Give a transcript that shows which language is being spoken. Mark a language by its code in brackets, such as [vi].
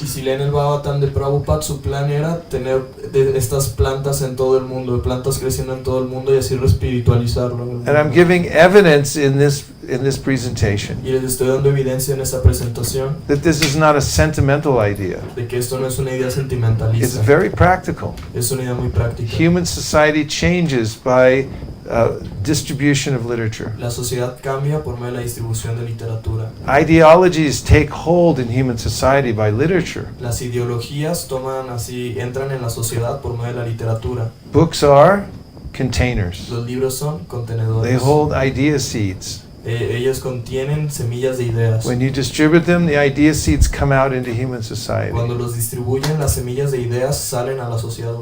[es] Y si leen el Bhagavatam de Prabhupada, su plan era tener estas plantas en todo el mundo, de plantas creciendo en todo el mundo y así reespiritualizarlo. [en] And I'm giving evidence in this presentation [es] Y les estoy dando evidencia en esta presentación [en] that this is not a sentimental idea. [es] de que esto no es una idea [en] It's [es] sentimentalista, [en] very practical. [es] es una idea muy práctica. [en] Human society changes by distribution of literature. [es] La sociedad cambia por medio de la distribución de literatura. [en] Ideologies take hold in human society by literature. [es] Las ideologías entran en la sociedad por medio de la literatura. [en] Books are containers. [es] Los libros son [en] They [es] contenedores. [en] hold idea seeds. [es] Ellos contienen semillas de ideas. [en] When you distribute them, the idea seeds come out into human society [es] Cuando los distribuyen, las semillas de ideas salen a la sociedad